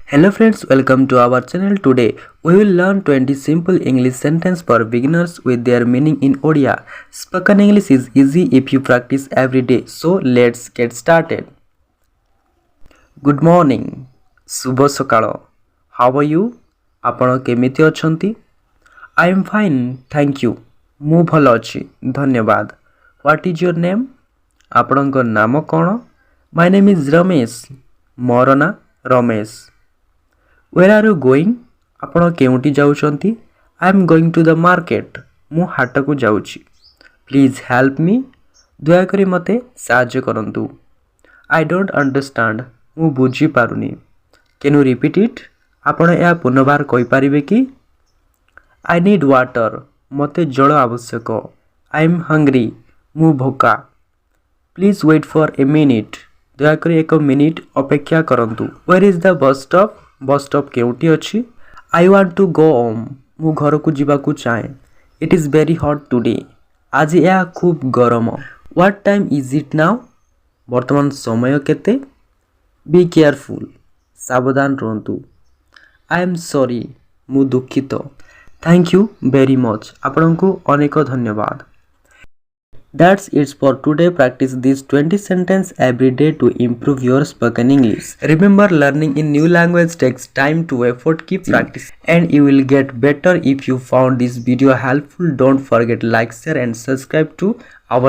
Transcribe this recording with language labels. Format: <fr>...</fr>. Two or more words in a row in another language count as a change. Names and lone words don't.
<en>Hello friends, welcome to our channel. Today we will learn 20 simple English sentences for beginners with their meaning in Odia. Spoken English is easy if you practice every day. So let's get started. Good morning.</en> <or>ଶୁଭ ସକାଳ.</or> <en>How are you?</en> <or>ଆପଣ କେମିତି ଅଛନ୍ତି?</or> <en>I am fine, thank you.</en> <or>ମୁଁ ଭଲ ଅଛି, ଧନ୍ୟବାଦ.</or> <en>What is your name?</en> <or>ଆପଣଙ୍କ ନାମ କ'ଣ?</or> <en>My name is Ramesh.</en> <or>ମୋର ନାଁ ରମେଶ.</or> <en>Where are you going?</en> <or>ଆପଣ କେଉଁଠି ଯାଉଛନ୍ତି?</or> <en>I am going to the market.</en> <or>ମୁଁ ହାଟକୁ ଯାଉଛି.</or> <en>Please help me.</en> <or>ଦୟାକରି ମୋତେ ସାହାଯ୍ୟ କରନ୍ତୁ.</or> <en>I don't understand.</en> <or>ମୁଁ ବୁଝିପାରୁନି.</or> <en>Can you repeat it?</en> <or>ଆପଣ ଏହା ପୁନର୍ବାର କହିପାରିବେ କି?</or> <en>I need water.</en> <or>ମୋତେ ଜଳ ଆବଶ୍ୟକ.</or> <en>I am hungry.</en> <or>ମୁଁ ଭୋକା.</or> <en>Please wait for a minute.</en> <or>ଦୟାକରି ଏକ ମିନିଟ୍ ଅପେକ୍ଷା କରନ୍ତୁ.</or> <en>Where is the bus stop? bus stop</en> <or>କେଉଁଠି ଅଛି?</or> <en>I want to go home.</en> <or>ମୁଁ ଘରକୁ ଯିବାକୁ ଚାହେଁ.</or> <en>It is very hot today.</en> <or>ଆଜି ଏହା ଖୁବ୍ ଗରମ.</or> <en>What time is it now?</en> <or>ବର୍ତ୍ତମାନ ସମୟ କେତେ?</or> <en>Be careful.</en> <or>ସାବଧାନ ରୁହନ୍ତୁ.</or> <en>I am sorry.</en> <or>ମୁଁ ଦୁଃଖିତ.</or> <en>Thank you very much.</en> <or>ଆପଣଙ୍କୁ ଅନେକ ଧନ୍ୟବାଦ.</or> <en>That's it for today. Practice these 20 sentences every day to improve your spoken English. Remember, learning in new language takes time to effort. Keep practice and you will get better. If you found this video helpful, don't forget like, share and subscribe to our channel.</en>